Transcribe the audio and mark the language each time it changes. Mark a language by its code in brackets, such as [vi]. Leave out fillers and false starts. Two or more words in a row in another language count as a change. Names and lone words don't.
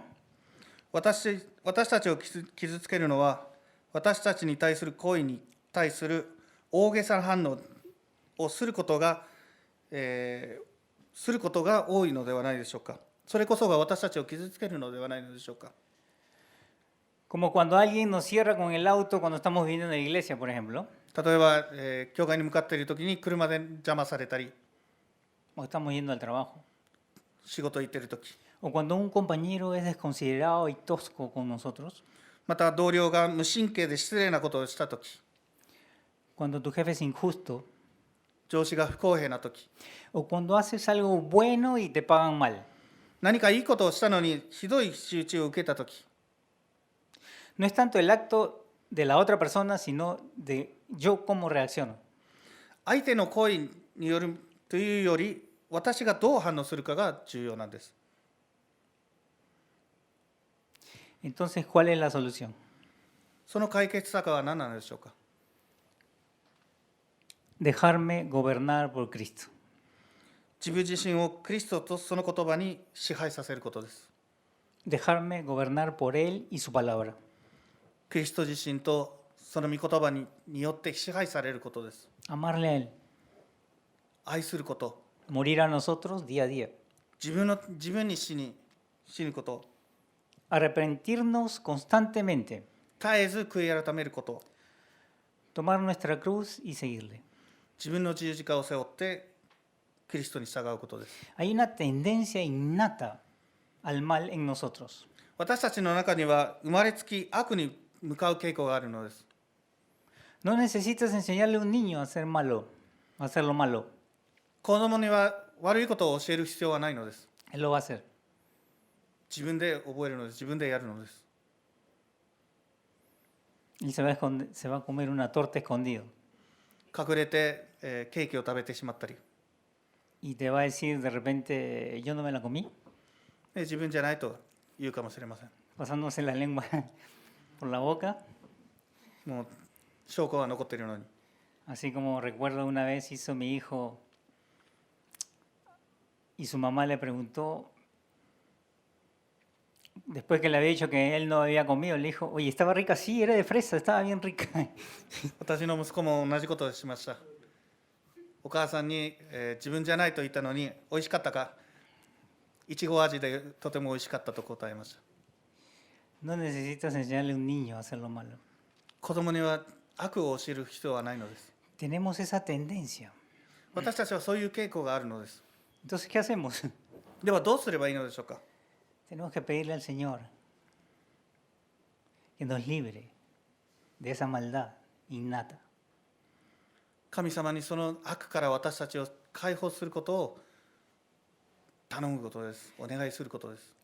[ja] 私たちを傷つけるのは、私たちに対する行為に対する大げさな反応をすることが多いのではないでしょうか。それこそが私たちを傷つけるのではないのでしょうか。 [es] Como cuando alguien nos cierra con el auto cuando estamos viniendo a la iglesia, por ejemplo, [ja] 例えば、教会に向かっている時に車で邪魔されたり、 [es] o estamos yendo al trabajo, [ja] 仕事行っている時、 [es] o cuando un compañero es desconsiderado y tosco con nosotros, [ja] また同僚が無神経で失礼なことをした時、 [es] cuando tu jefe es injusto, [ja] 上司が不公平な時、 [es] o cuando haces algo bueno y te pagan mal. [ja] 何かいいことをしたのにひどい仕打ちを受けた時、 [es] No es tanto el acto de la otra persona, sino de yo cómo reacciono. [ja] 相手の行為によるというより、私がどう反応するかが重要なんです。 [es] Entonces, ¿cuál es la solución? [ja] その解決策は何なのでしょうか。 [es] Dejarme gobernar por Cristo. [ja] 自分自身をクリストとその言葉に支配させることです。 [es] Dejarme gobernar por Él y su palabra. [ja] クリスト自身とその御言葉によって支配されることです。 [es] Amarle a Él. [ja] 愛すること、 [es] Morir a nosotros día a día. [ja] 自分に死ぬこと、 [es] Arrepentirnos constantemente. [ja] 絶えず悔い改めること、 [es] Tomar nuestra cruz y seguirle. [ja] 自分の十字架を背負ってキリストに従うことです。 [es] Hay una tendencia innata al mal en nosotros. [ja] 私たちの中には生まれつき悪に向かう傾向があるのです。 [es] No necesitas enseñarle a un niño a hacer malo, a hacer lo malo. [ja] 子供には悪いことを教える必要はないのです。 [es] Él lo va a hacer. [ja] 自分で覚えるのです。自分でやるのです。 [es] Él se va a comer una torta escondido. [ja] 隠れて、ケーキを食べてしまったり、 [es] Y te va a decir de repente, yo no me la comí, [ja] 自分じゃないと言うかもしれません。 [es] pasándose la lengua por la boca. [ja] もう証拠は残っているのに。 [es] Así como recuerdo una vez hizo mi hijo y su mamá le preguntó, después que le había dicho que él no había comido, le dijo, oye, ¿estaba rica? Sí, era de fresa, estaba bien rica. [ja] 私の息子も同じことをしました。お母さんに、自分じゃないと言ったのに、美味しかったか、いちご味でとても美味しかったと答えました。 [es] No necesitas enseñarle a un niño a hacer lo malo. [ja] 子供には悪を教える必要はないのです。 [es] Tenemos esa tendencia. [ja] 私たちはそういう傾向があるのです。 [es] Entonces, ¿qué hacemos? [ja] ではどうすればいいのでしょうか。 [es] Tenemos que pedirle al Señor que nos libre de esa maldad innata. [ja] 神様にその悪から私たちを解放することを頼むことです。お願いすることです。